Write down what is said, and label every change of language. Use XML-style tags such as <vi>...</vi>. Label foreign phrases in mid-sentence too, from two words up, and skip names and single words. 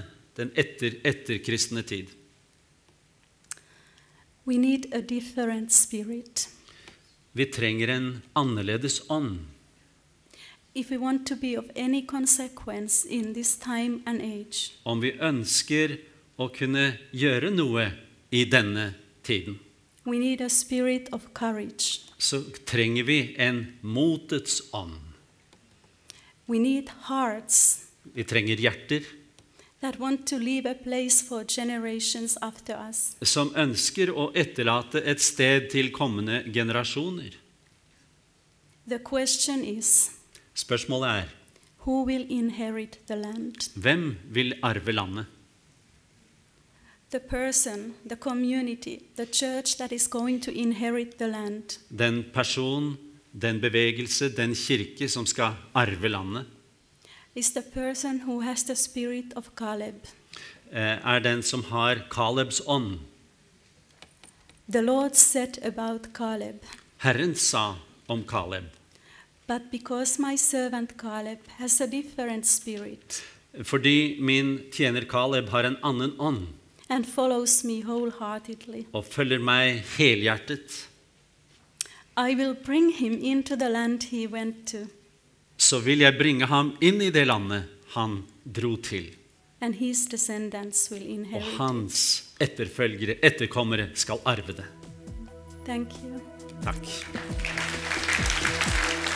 <no>Den etterkristne tid.</no> <en>We need a different spirit.</en> <no>Vi trenger en annerledes ånd.</no> <en>If we want to be of any consequence in this time and age,</en> <no>Om vi ønsker å kunne gjøre noe i denne tiden,</no> <en>we need a spirit of courage.</en> <no>så trenger vi en motets ånd.</no> <en>We need hearts</en> <no>Vi trenger hjerter</no> <en>that want to leave a place for generations after us.</en> <no>som ønsker å etterlate et sted til kommende generasjoner.</no> <en>The question is,</en> <no>Spørsmålet er,</no> <en>who will inherit the land?</en> <no>hvem vil arve landet?</no> <en>The person, the community, the church that is going to inherit the land.</en> <no>Den person, den bevegelse, den kirke som skal arve landet,</no> <en>Is the person who has the spirit of Caleb.</en> <no>er den som har Kalebs ånd.</no> <en>The Lord said about Caleb,</en> <no>Herren sa om Kaleb,</no> <en>but because my servant Caleb has a different spirit</en> <no>fordi min tjener Kaleb har en annen ånd,</no> <en>and follows me wholeheartedly,</en> <no>og følger meg helhjertet,</no> <en>I will bring him into the land he went to,</en> <no>så vil jeg bringe ham inn i det landet han dro til,</no> <en>and his descendants will</en> <no>og</no> <en>inherit it.</en> <no>hans etterkommere skal arve det.</no> <en>Thank you.</en> <no>Takk.</no>